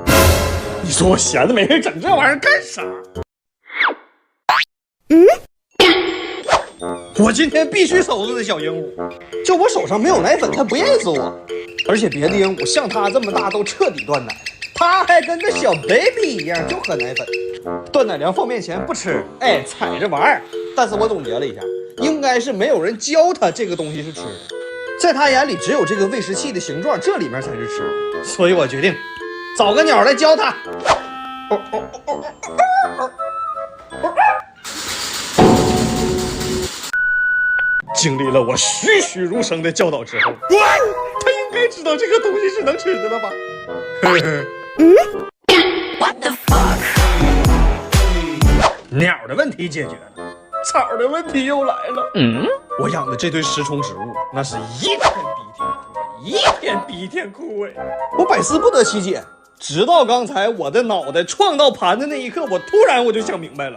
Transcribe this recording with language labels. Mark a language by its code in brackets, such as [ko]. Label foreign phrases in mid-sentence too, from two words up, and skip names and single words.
[zh] 你說我閒着没事整這玩意兒幹啥？我今天必須收拾這小鸚鵡，就我手上沒有奶粉，它不認識我。而且別的鸚鵡像它這麼大都徹底斷奶，它還跟個小 baby 一樣就喝奶粉。斷奶糧放面前不吃，哎，踩着玩兒。但是我總結了一下，應該是没有人教他這個東西是吃的，在他眼裡只有這個餵食器的形狀，這裡面才是吃的。所以我決定找個鳥來教他。經歷了我栩栩如生的教導之後，他應該知道這個東西是能吃的了吧 ？ [en] What the fuck？ [zh] 鳥的問題解決了，草的問題又來了。我養的這堆食蟲植物，那是一天比一天枯萎。我百思不得其解，直到剛才我的腦袋撞到盤子那一刻，我突然就想明白了。